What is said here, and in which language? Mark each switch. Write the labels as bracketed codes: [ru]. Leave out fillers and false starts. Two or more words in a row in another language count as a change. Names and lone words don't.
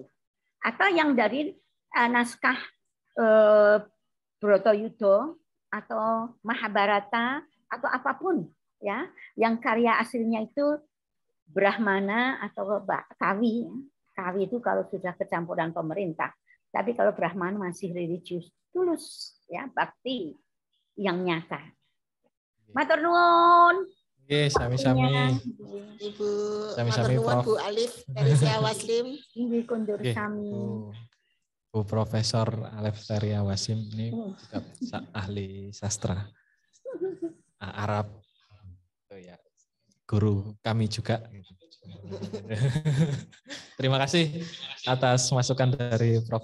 [id] Atau yang dari naskah Bratayuda atau Mahabharata atau apapun ya, yang karya aslinya itu Brahmana atau Kawi. Kawi itu kalau sudah kecampuran pemerintah. Tapi kalau Brahmana masih religius, tulus ya, bakti yang nyata. [jv] Matur nuwun. Oke, sami-sami. [id] Ibu, [jv] Sami-sami Prof. [id] Bu Alif dari Seria Waslim. Ini kundur kami. Bu Profesor Alif Seria Wasim ini juga ahli sastra Arab. Ya, guru kami juga. Terima kasih atas masukan dari Prof.